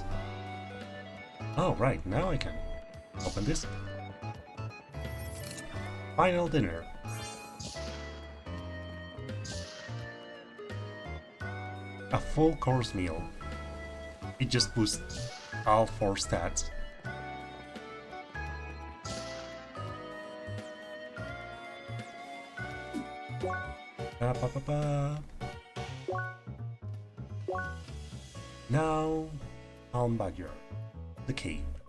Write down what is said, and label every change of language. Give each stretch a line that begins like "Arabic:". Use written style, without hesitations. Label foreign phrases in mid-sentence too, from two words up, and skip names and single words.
English: Oh, right, now I can open this. Final dinner. A full course meal. It just boosts all 4 stats. Ba, ba, ba, ba. Now, Palm Backyard, the cave.